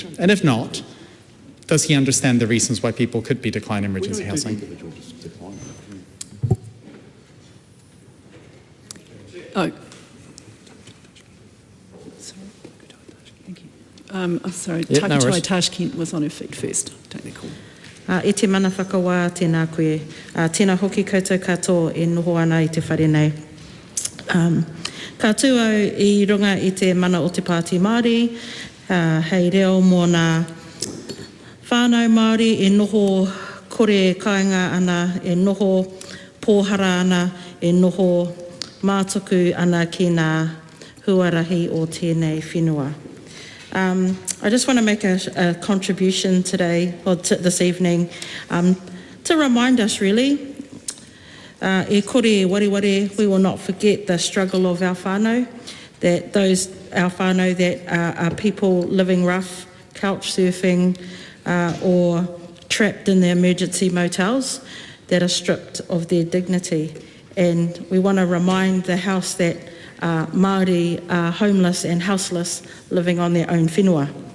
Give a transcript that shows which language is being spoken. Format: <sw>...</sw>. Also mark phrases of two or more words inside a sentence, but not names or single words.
<en>And if not, does he understand the reasons why people could be declined emergency housing? Oh. Sorry. Thank you. I'm sorry, Takatoa Tashkent was on her feet first. Take the call.</en> <mi>E te mana whakawā tēnā koe. Tēnā hoki koutou katoa e noho ana I te whare nei. Ka tūau I runga I te mana o te Pāti Māori, hei reo mō nā whānau Māori e noho kore kāinga ana, e noho pōhara ana, e noho mātuku ana ki nā huarahi o tēnei whenua.</mi> <en>I just want to make a contribution today, or this evening, to remind us really,</en> <mi>e kore e wariware,</mi> <en>we will not forget the struggle of our whānau, that our whānau that are people living rough, couch surfing, or trapped in the emergency motels that are stripped of their dignity. And we want to remind the House that Māori are homeless and houseless, living on their own whenua.</en>